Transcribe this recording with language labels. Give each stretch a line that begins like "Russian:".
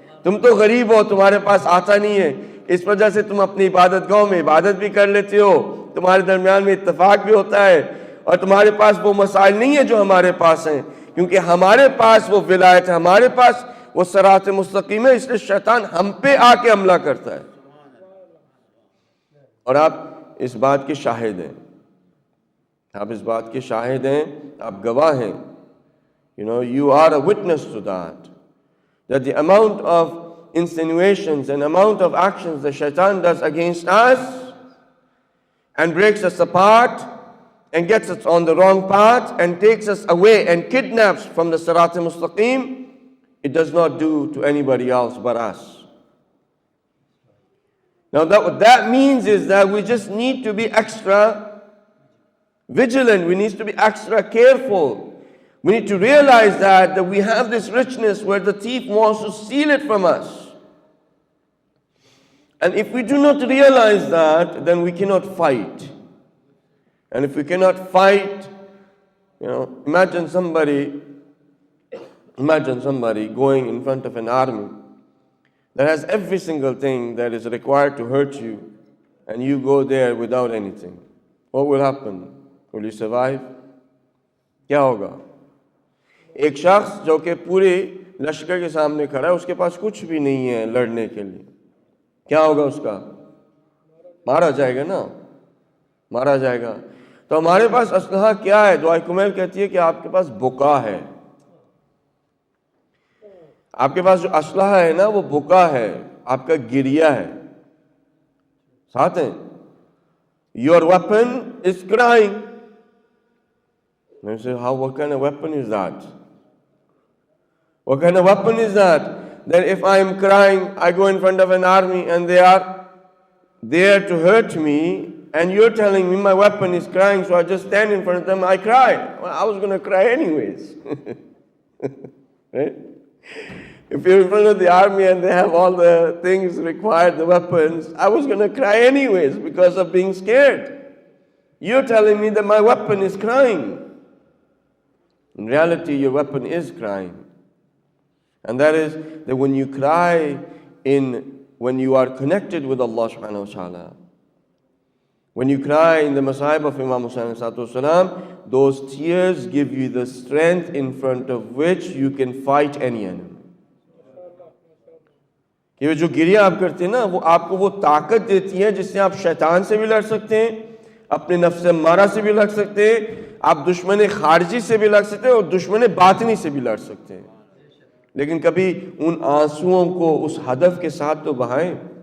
Urdu: تم تو غریب ہو، تمہارے پاس آتا نہیں ہے، اس وجہ سے تم اپنی عبادت گاہوں میں عبادت بھی کر لیتے ہو، تمہارے درمیان میں اتفاق بھی ہوتا ہے، اور تمہارے پاس وہ مسائل نہیں ہیں جو ہمارے پاس ہیں، کیونکہ ہمارے پاس وہ ولایت ہے، ہمارے پاس وہ صراط مستقیم ہے، اس لیے شیطان ہم پہ آ کے حملہ کرتا ہے. اور آپ اس بات کے شاہد ہیں، آپ اس بات کے شاہد ہیں، آپ گواہ ہیں.
English: You are a witness to that the amount of insinuations and amount of actions the shaitan does against us and breaks us apart and gets us on the wrong path and takes us away and kidnaps from the Sirat al-Mustaqim, it does not do to anybody else but us. Now what that means is that we just need to be extra vigilant, we need to be extra careful. We need to realize that we have this richness where the thief wants to steal it from us. And if we do not realize that, then we cannot fight. And if we cannot fight, imagine somebody going in front of an army that has every single thing that is required to hurt you, and you go there without anything. What will happen? Will you survive?
Urdu: کیا ہوگا؟ ایک شخص جو کہ پورے لشکر کے سامنے کھڑا ہے، اس کے پاس کچھ بھی نہیں ہے لڑنے کے لیے، کیا ہوگا اس کا؟ مارا جائے گا نا، مارا جائے گا. تو ہمارے پاس اسلحہ کیا ہے؟ دعائے کمیل کہتی ہے کہ آپ کے پاس بکا ہے. آپ کے پاس جو اسلحہ ہے نا وہ بکا ہے، آپ کا گریہ ہے. ساتھ ہیں
English: Your weapon is crying. And you say, what kind of weapon is that? What kind of weapon is that? That if I am crying, I go in front of an army and they are there to hurt me, and you're telling me my weapon is crying, so I just stand in front of them, I cry. Well, I was going to cry anyways. Right? If you're in front of the army and they have all the things required, the weapons, I was going to cry anyways because of being scared. You're telling me that my weapon is crying. In reality, your weapon is crying. And that is that when you cry when you are connected with Allah subhanahu wa ta'ala, when you cry in the masahib of Imam Hussain ﷺ, those tears give you the strength in front of which you can fight any enemy.
Urdu: یہ جو گریہ آپ کرتے ہیں نا، وہ آپ کو وہ طاقت دیتی ہے جس سے آپ شیطان سے بھی لڑ سکتے ہیں، اپنے نفس امارہ سے بھی لڑ سکتے ہیں، آپ دشمن خارجی سے بھی لڑ سکتے ہیں اور دشمن باطنی سے بھی لڑ سکتے ہیں. لیکن کبھی ان آنسوؤں کو اس ہدف کے ساتھ تو بہائیں.